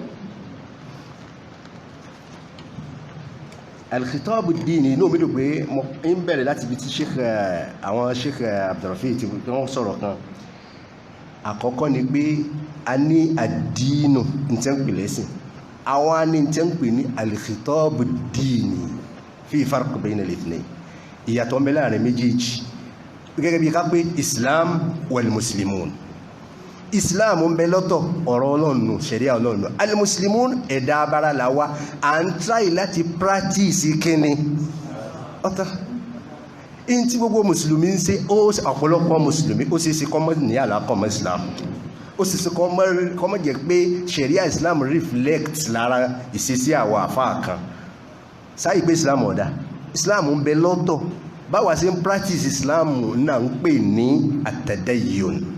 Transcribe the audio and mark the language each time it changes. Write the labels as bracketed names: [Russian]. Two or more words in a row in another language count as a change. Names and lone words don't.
[Arabic] الخطاب الديني [Yoruba] inú mi dùn pé ń bẹ̀rẹ̀ láti ibi tí àwọn sheikh Abdurrafi tí wọ́n sọ̀rọ̀ kan. àkọ́kọ́ ni pé a ní ad-dinu ní tẹ́ ń pè lẹ́sìn àwọn a ní tẹ́ ń pè ní [Arabic] الخطاب الديني في فرق بين الاثنين [Yoruba] ìyàtọ̀ ń bẹ láàrin méjèèjì gẹ́gẹ́ bí ká pé [Arabic] الإسلام والمسلمون. [Yoruba] Islam ń bẹ lọ́tọ̀ ọ̀rọ̀ Ọlọ́run ṣẹ̀ríà Ọlọ́run al-muslimun ẹ̀dá abára làwa à ń tráì láti practice kíni ọ̀tọ̀ in tí gbogbo mùsùlùmí ń ṣe ọ̀pọ̀lọpọ̀ mùsùlùmí ó ṣeéṣe kọ́mọ́ ní àlàkọ́mọ́ Islam ó ṣeéṣe kọ́mọ́ jẹ́ pé ṣẹ̀ríà Islam reflect lára ìṣesí àwọn àfáà kan sáyì pé Islam ọ̀dá Islam ń bẹ lọ́tọ̀ báwa ṣe ń practice Islam náà ń pè ní at-tadayyun.